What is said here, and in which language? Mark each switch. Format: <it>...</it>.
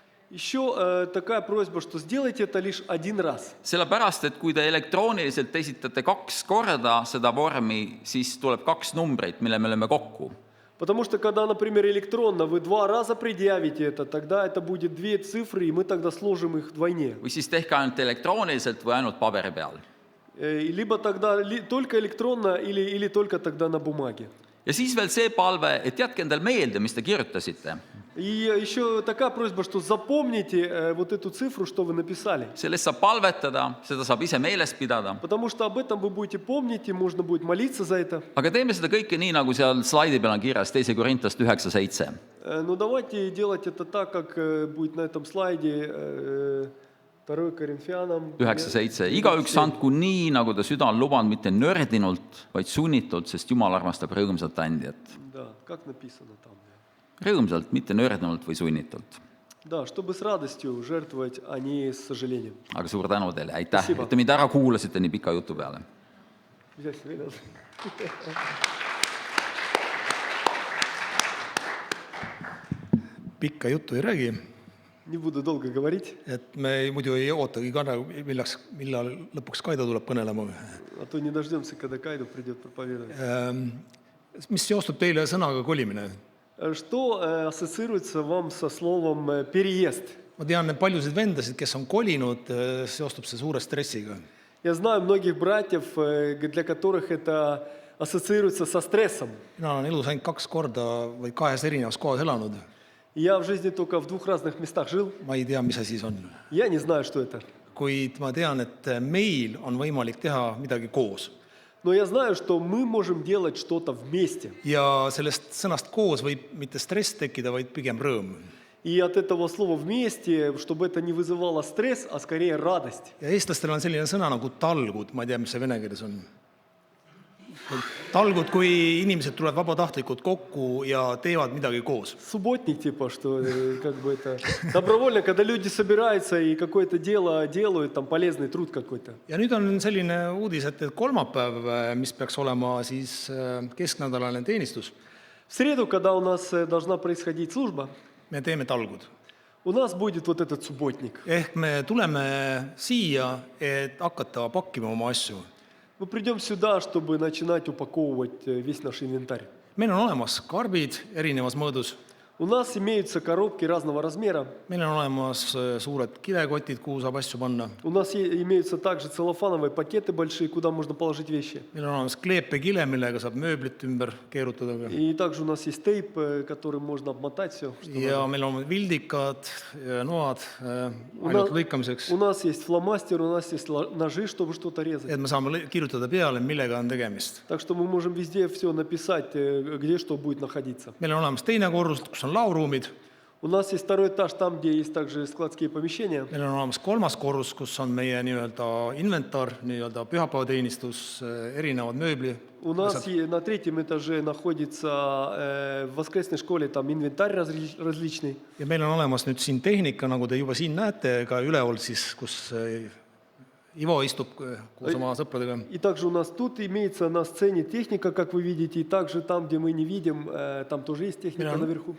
<ru>Еще такая просьба, что сделайте это лишь один раз.</ru> <et>Sellepärast, et kui te elektrooniliselt esitate 2 korda seda vormi, siis tuleb 2 numbrit, mille me oleme kokku.</et> <ru>Потому что, когда, например, электронно вы 2 раза предъявите это, тогда это будет 2 цифры, и мы тогда сложим их вдвойне.</ru> <et>Või siis tehke ainult elektrooniliselt või ainult paberi peal.</et> <ru>Либо тогда только электронно, или только тогда на бумаге.</ru> <et>Ja siis veel see palve, et jätke endal meelde, mis te kirjutasite.</et> <ru>И еще такая просьба, что запомните вот эту цифру, что вы написали.</ru> <et>Sellest saab palvetada, seda saab ise meeles pidada.</et> <ru>Потому что об этом вы будете помнить, и можно будет молиться за это.</ru> <et>Aga teeme seda kõike nii, nagu seal slaidi peal on kirjas 2 Korintast 9:7.</et> <ru>Но давайте делать это так, как будет на этом слайде 2 Коринфянам</ru> <et>9:7. Igaüks andku nii, nagu ta süda on lubanud, mitte nördinult, vaid sunnitult, sest Jumal armastab rõõmsat andjat.</et> <ru>Да, как написано там.</ru> <et>Rõõmsalt, mitte nördinult või sunnitult.</et> <ru>Да, чтобы с радостью жертвовать, а не с сожалением.</ru> <et>Aga suur tänu teile, aitäh,</et> <ru>Спасибо.</ru> <et>et te mind ära kuulasite nii pika jutu peale. Pikka juttu ei räägi,</et> <ru>Не буду долго говорить,</ru> <et>et me muidu ei ootagi ka, millal lõpuks Kaido tuleb kõnelema.</et> <ru>а то не дождемся, когда Кайду придет проповедовать.</ru> <et>Mis seostub teile sõnaga kolimine?</et> <ru>Что ассоциируется вам со словом «переезд»?</ru> <et>Ma tean paljusid vendasid, kes on kolinud, seostub see suure stressiga.</et> <ru>Я знаю многих братьев, для которых это ассоциируется со стрессом.</ru> <et>Mina olen elus ainult 2 korda või 2 erinevas kohas elanud.</et> <ru>Я в жизни только в 2 разных местах жил.</ru> <et>Ma ei tea, mis asi see on.</et> <ru>Я не знаю, что это.</ru> <et>Kuid ma tean, et meil on võimalik teha midagi koos.</et> <ru>Но я знаю, что мы можем делать что-то вместе.</ru> <et>Ja sellest sõnast koos võib mitte stress tekkida, vaid pigem rõõm.</et> <ru>И от этого слова «вместе», чтобы это не вызывало стресс, а скорее радость.</ru> <et>Ja eestlastel on selline sõna nagu talgud, ma ei tea, mis see vene keeles on. Talgud, kui inimesed tulevad vabatahtlikult kokku ja teevad midagi koos.</et> <ru>Субботник, типа, что как бы это добровольно, когда люди собираются и какое-то дело делают, там полезный труд какой-то.</ru> <et>Ja nüüd on selline uudis, et kolmapäev, mis peaks olema siis kesknädalane teenistus,</et> <ru>В среду, когда у нас должна происходить служба,</ru> <et>me teeme talgud.</et> <ru>у нас будет вот этот субботник.</ru> <et>Ehk me tuleme siia, et hakata pakkima oma asju.</et> <ru>Мы придем сюда, чтобы начинать упаковывать весь наш инвентарь.</ru> <et>Meil on olemas karbid erinevas mõõdus.</et> <ru>У нас имеются коробки разного размера.</ru> <et>Meil on olemas suured kilekotid, kuhu saab asju panna.</et> <ru>У нас имеются также целлофановые пакеты большие, куда можно положить вещи.</ru> <et>Meil on olemas kleepekile, millega saab mööblit ümber keerutada.</et> <ru>И также у нас есть тейп, которым можно обмотать все.</ru> <et>Ja meil on vildikad, noad ainult lõikamiseks.</et> <ru>У нас есть фломастер, у нас есть ножи, чтобы что-то резать.</ru> <et>Et me saame kirjutada peale, millega on tegemist.</et> <ru>Так что мы можем везде все написать, где что будет находиться.</ru> <et>Meil on olemas teine korrus, kus on lauruumid.</et> <ru>У нас есть 2 этаж, там, где есть также складские помещения.</ru> <et>Meil on olemas 3. korrus, kus on meie nii-öelda inventar, nii-öelda pühapäevateenistus, erinevad mööbli.</et> <ru>У нас на 3 этаже находится в воскресной школе там инвентарь различный.</ru> <et>Ja meil on olemas nüüd siin tehnika, nagu te juba siin näete, ka üleval siis, kus Ivo istub koos oma sõpradega.</et> <ru>И также у нас тут имеется на сцене техника, как вы видите, и также там, где мы не видим, там тоже есть техника наверху.</ru>